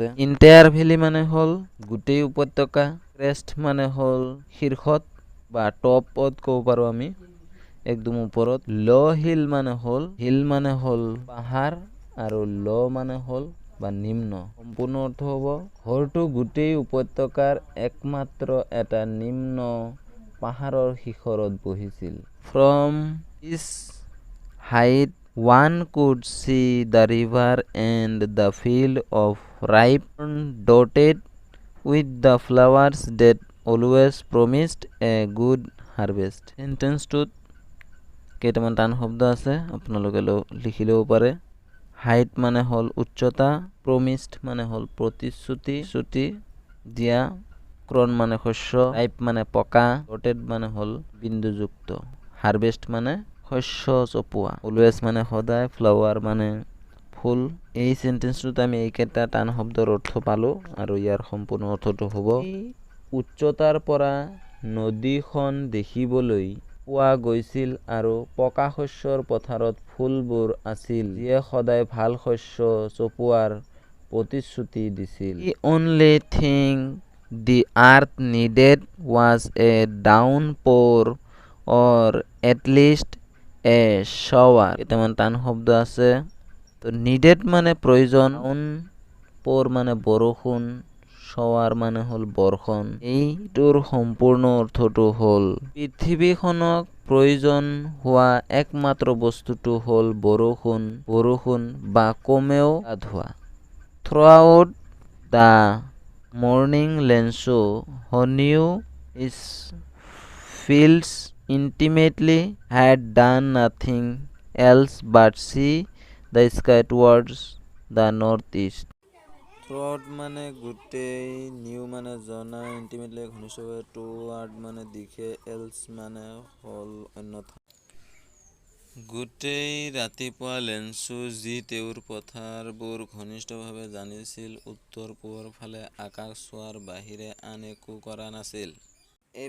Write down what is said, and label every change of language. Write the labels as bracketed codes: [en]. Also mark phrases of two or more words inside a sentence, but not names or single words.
[en] entire valley [as] মানে হ'ল গোটেই উপত্যকা, ক্ৰেষ্ট মানে হ'ল শীৰ্ষত বা টপত ক'ব পাৰোঁ আমি, একদম ওপৰত। [en] low hill [as] মানে হ'ল পাহাৰ, আৰু ল মানে হ'ল বা নিম্ন। সম্পূৰ্ণ অৰ্থ হ'ব ঘৰটো গোটেই উপত্যকাৰ একমাত্ৰ এটা নিম্ন পাহাৰৰ শিখৰত বহিছিল। [en] From his height one could see the river and the field of ripe corn dotted with the flowers that always promised a good harvest. [as] Sentenceটোত কেইটামান টান শব্দ আছে, আপোনালোকে লিখি ল'ব পাৰে। হাইট মানে হ'ল উচ্চতা, প্ৰমিসড মানে হ'ল প্ৰতিশ্ৰুতি দিয়া, ক্ৰন মানে শস্য, ৰাইপ মানে পকা, ডটেড মানে হ'ল বিন্দুযুক্ত, হারভেস্ট মানে শস্য চপোৱা, অলৱেজ মানে সদায়, ফ্লাৱাৰ মানে ফুল। এই সেন্টেন্সটোত আমি এইকেইটা টান শব্দৰ অৰ্থ পালোঁ, আৰু ইয়াৰ সম্পূৰ্ণ অৰ্থটো হ'ব উচ্চতাৰ পৰা নদীখন দেখিবলৈ পোৱা গৈছিল আৰু পকা শস্যৰ পথাৰত ফুলবোৰ আছিল, যিয়ে সদায় ভাল শস্য চপোৱাৰ প্ৰতিশ্ৰুতি দিছিল। [en] The only thing the earth needed was a downpour or at least a shower. [as] কেইটামান টান শব্দ আছে। তো নিডেড মানে প্ৰয়োজন, ডাউনপোৰ মানে বৰষুণ, shower মানে হ'ল বৰ্ষণ। এইটোৰ সম্পূৰ্ণ অৰ্থটো হ'ল পৃথিৱীখনক প্ৰয়োজন হোৱা একমাত্ৰ বস্তুটো হ'ল বৰষুণ বা কমেও ধোৱা। [en] Throughout the morning Lenso, who knew his fields intimately, had done nothing else but see the sky towards the northeast. [as] Throughout মানে গোটেই, নিউ মানে জনা, ইন্টিমেটলি ঘনিষ্ঠভাৱে, টুৱাৰ্ড মানে দিশে, এলছ মানে হ'ল অন্যথা। গোটেই ৰাতিপুৱা লেন্সু, যি তেওঁৰ পথাৰবোৰ ঘনিষ্ঠভাৱে জানিছিল, উত্তৰ পূবৰ ফালে আকাশ চোৱাৰ বাহিৰে আন একো কৰা নাছিল।